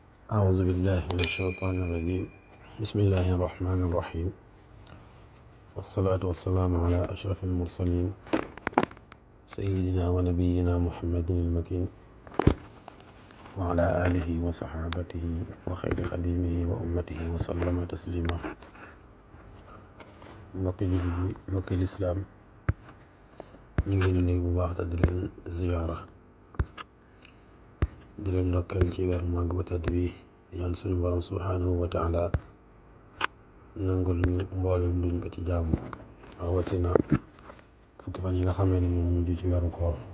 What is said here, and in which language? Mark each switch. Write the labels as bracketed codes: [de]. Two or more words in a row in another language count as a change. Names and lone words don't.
[ar] أعوذ بالله من الشيطان الرجيم بسم الله الرحمن الرحيم والصلاة والسلام على أشرف المرسلين سيدنا ونبينا محمد المكين وعلى آله وصحابته وخير خديمه وأمته وسلم تسليما. [wo] mbokki lislaam ñu ngi leen di nuyu bu baax te di leen ziyaara di leen ndokkeel ci weer màgg bu tedd bi ñaan suñu borom [ar] سبحانه وتعالى [wo] nangul ñu mboolem duñ ko ci jaamu rawatina fukki fan yi nga xamee ne moom mujj ci weeru koor